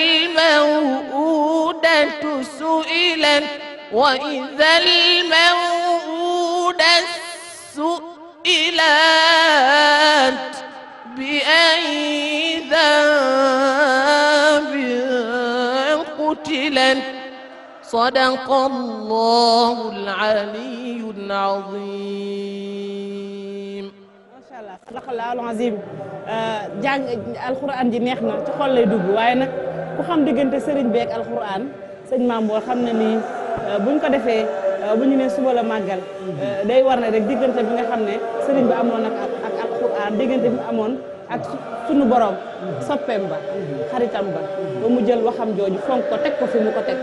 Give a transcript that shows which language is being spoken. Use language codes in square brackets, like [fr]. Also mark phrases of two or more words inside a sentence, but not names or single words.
[ar] الموءودة سئلت وإذا الموءودة سئلت بأي ذنب قتلت صدق الله العلي العظيم ما شاء الله صدق الله العظيم [wo] jàng alxuraan ji neex na ci xol lay dugg waaye nag ku xam diggante sëriñ beek alxuraan sëñ Mamour xam na ni buñ ko defee bu ñu nee suba la màggal day war na rek diggante bi nga xam ne sëriñ bi amoon ak alxuraan diggante bi amoon ak sunu borom soppeem ba xaritam ba ba mu jël waxam jooju fonk ko teg ko fi mu ko teg.